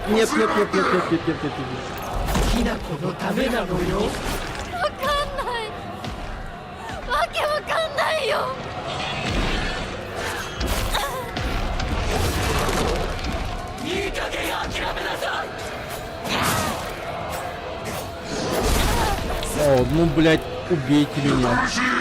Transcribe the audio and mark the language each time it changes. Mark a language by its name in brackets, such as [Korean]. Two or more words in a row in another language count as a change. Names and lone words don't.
[Russian] Нет, нет, нет, нет, нет, нет, нет, нет, нет. [Japanese] わかんないわけわかんないよ [Russian] О, ну, блядь, убейте меня.